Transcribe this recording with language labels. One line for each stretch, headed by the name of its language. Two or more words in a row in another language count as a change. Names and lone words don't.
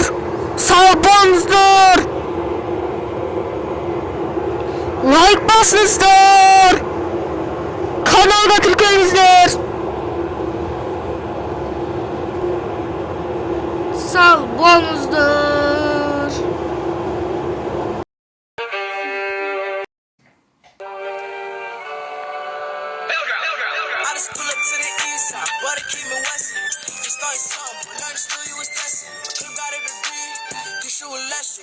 Kazakh: Сау болыңыздар. Лайк басыңыздар. Каналға тіркеліңіздер. Сау болыңыздар.
English: I just pull up to the east side, but it keep me westin'. You started something, but learned still you was testing. You got a degree, you should a lesson.